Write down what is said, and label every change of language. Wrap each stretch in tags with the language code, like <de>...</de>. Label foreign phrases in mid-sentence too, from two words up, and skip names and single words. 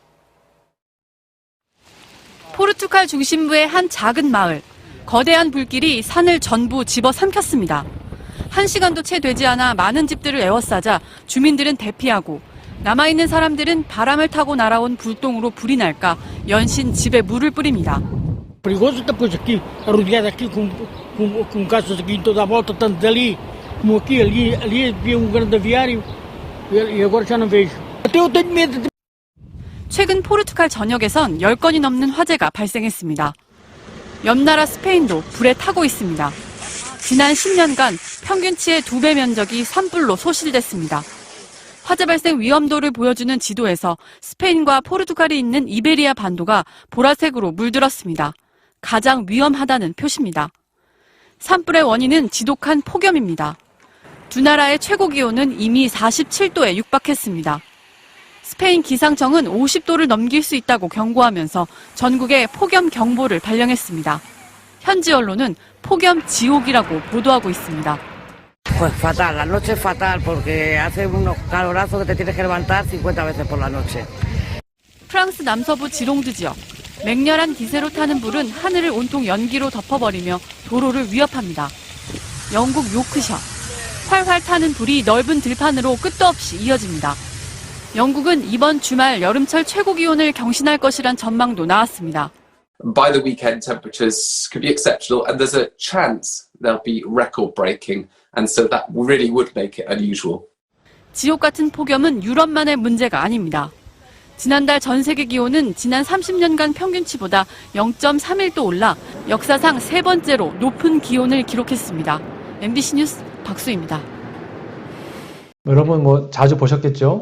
<ko>포르투갈 중심부의 한 작은 마을. 거대한 불길이 산을 전부 집어삼켰습니다. 1시간도 채 되지 않아 많은 집들을 에워싸자 주민들은 대피하고 남아있는 사람들은 바람을 타고 날아온 불똥으로 불이 날까 연신 집에 물을 뿌립니다.</ko> <pt>Perigoso depois aqui, arrodeado aqui com casas aqui em toda a volta, tanto dali como aqui, ali havia grande aviário e agora já não vejo. Até eu tenho medo de...</pt> <ko>최근 포르투갈 전역에선 10건이 넘는 화재가 발생했습니다. 옆나라 스페인도 불에 타고 있습니다. 지난 10년간 평균치의 2배 면적이 산불로 소실됐습니다. 화재 발생 위험도를 보여주는 지도에서 스페인과 포르투갈이 있는 이베리아 반도가 보라색으로 물들었습니다. 가장 위험하다는 표시입니다. 산불의 원인은 지독한 폭염입니다. 두 나라의 최고 기온은 이미 47도에 육박했습니다. 스페인 기상청은 50도를 넘길 수 있다고 경고하면서 전국에 폭염 경보를 발령했습니다. 현지 언론은 폭염 지옥이라고 보도하고 있습니다.</ko> <es>Pues fatal, la noche es fatal porque hace unos calorazos que te tienes que levantar 50 veces por la noche.</es> <ko>프랑스 남서부 지롱드 지역. 맹렬한 기세로 타는 불은 하늘을 온통 연기로 덮어버리며 도로를 위협합니다. 영국 요크셔. 활활 타는 불이 넓은 들판으로 끝도 없이 이어집니다. 영국은 이번 주말 여름철 최고 기온을 경신할 것이란 전망도 나왔습니다.</ko> <en>By the weekend, temperatures could be exceptional, and there's a chance they'll be record-breaking, and so that really would make it unusual.</en> <ko>지옥 같은 폭염은 유럽만의 문제가 아닙니다. 지난달 전 세계 기온은 지난 30년간 평균치보다 0.31도 올라 역사상 세 번째로 높은 기온을 기록했습니다. MBC 뉴스 박수입니다. 여러분 뭐 자주 보셨겠죠?</ko>